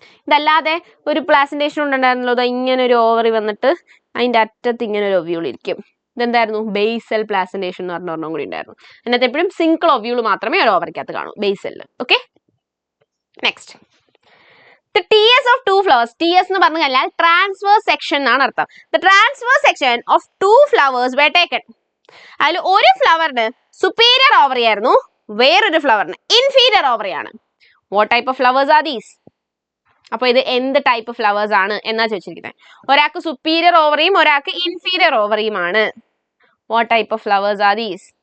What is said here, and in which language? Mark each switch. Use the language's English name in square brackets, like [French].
[Malayalam] ഇതല്ലാതെ ഒരു പ്ലാസന്റേഷൻ ഉണ്ടായിരുന്നല്ലോ, ഇങ്ങനെ ഒരു ഓവറി വന്നിട്ട് അതിന്റെ അറ്റത്ത് ഇങ്ങനെ ഒരു ഒവ്യൂൾ ഇരിക്കും. ഇതെന്തായിരുന്നു? ബേസൽ പ്ലാസന്റേഷൻ എന്ന് പറഞ്ഞ ഒരെണ്ണം കൂടി ഉണ്ടായിരുന്നു. അതിനകത്ത് എപ്പോഴും സിംഗിൾ ഒവ്യൂൾ മാത്രമേ ഒരു ഓവറിക്കകത്ത് കാണൂ, ബേസലിൽ. [English] Okay, next. The TS of two flowers. [Malayalam] TS എന്ന് പറഞ്ഞു കഴിഞ്ഞാൽ ട്രാൻസ്വേഴ്സ് സെക്ഷൻ എന്നാണ് അർത്ഥം. [English] The transverse section of two flowers were taken. [Malayalam] അതിൽ ഒരു ഫ്ലവറിന് സുപ്പീരിയർ ഓവറി ആയിരുന്നു, വേറൊരു ഫ്ലവറിന് ഇൻഫീരിയർ ഓവറി ആണ്. [English] What type of flowers are these? [Malayalam] അപ്പൊ ഇത് എന്ത് ടൈപ്പ് ഫ്ലവേഴ്സ് ആണ് എന്നാ ചോദിച്ചിരിക്കുന്നത്. ഒരാൾക്ക് സുപ്പീരിയർ ഓവറിയും ഒരാൾക്ക് inferior ഓവറിയുമാണ്. [English] What type of flowers are these?